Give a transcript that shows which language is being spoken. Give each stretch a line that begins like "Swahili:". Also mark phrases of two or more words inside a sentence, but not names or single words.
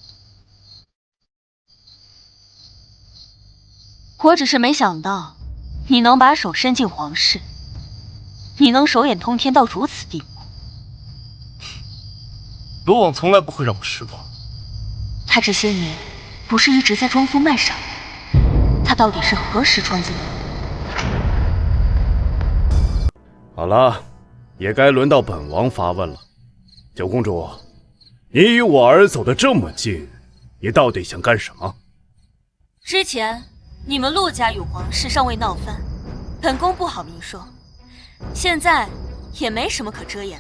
Chinese: 我只是没想到你能把手伸进皇室，你能手眼通天到如此地步。罗网从来不会让我失望。他这些年不是一直在装疯卖傻，他到底是何时装进来的？好了，也该輪到本王發問了。九公主，你與我兒走得這麼近，你到底想幹什麼？之前你們陸家與皇室尚未鬧翻，本宮不好明說。現在也沒什麼可遮掩的。